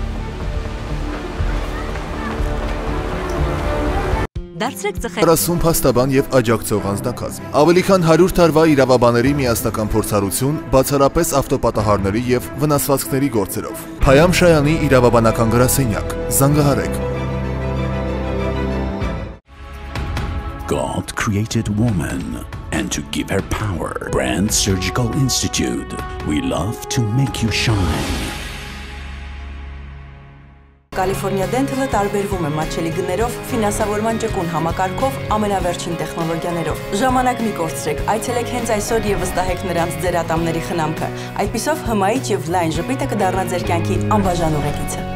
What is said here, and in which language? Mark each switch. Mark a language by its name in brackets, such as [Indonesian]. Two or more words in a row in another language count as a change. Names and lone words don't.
[Armenian] Դարձրեք ծխել 30 փաստաբան եւ աջակցող անձնակազմ։ Ավելի քան 100 տարվա իրավաբանների միասնական փորձառություն, բացառապես ավտոպատահարների եւ վնասվածքների գործերով։ Փայամ Շայանի իրավաբանական գրասենյակ։ Զանգահարեք։ [English] God created woman, and to give her power, Brand Surgical Institute. We love to make you shine. [Armenian] Կալիֆորնիա Dental-ը տարբերվում է մատչելի գներով, ֆինանսավորման ճկուն համակարգով, ամենավերջին տեխնոլոգիաներով։ Ժամանակ մի կորցրեք, այցելեք հենց այսօր եւ վստահեք նրանց ձեր ատամների խնամքը։ Այդպիսով հմայիչ եւ լայն ժպիտը կդառնա ձեր կյանքի անբաժան ուղեկիցը։